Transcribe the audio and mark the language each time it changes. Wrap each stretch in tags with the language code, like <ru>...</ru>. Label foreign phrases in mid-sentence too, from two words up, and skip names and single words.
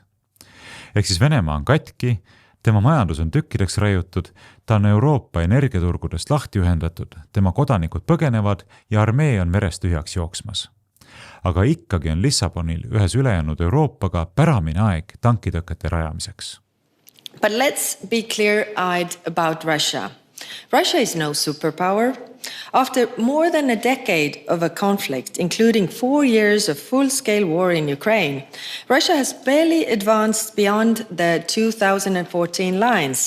<et>Ehk siis Venemaa on katki, tema majandus on tükkideks raiutud, ta on Euroopa energiaturgudest lahti ühendatud, tema kodanikud põgenevad ja armee on verest tühjaks jooksmas. Aga ikkagi on Lissabonil ühes ülejäänud Euroopaga päramine aeg tankitõkete rajamiseks.</et> <en>But let's be clear-eyed about Russia. Russia is no superpower. After more than a decade of a conflict, including 4 years of full-scale war in Ukraine, Russia has barely advanced beyond the 2014 lines.</en>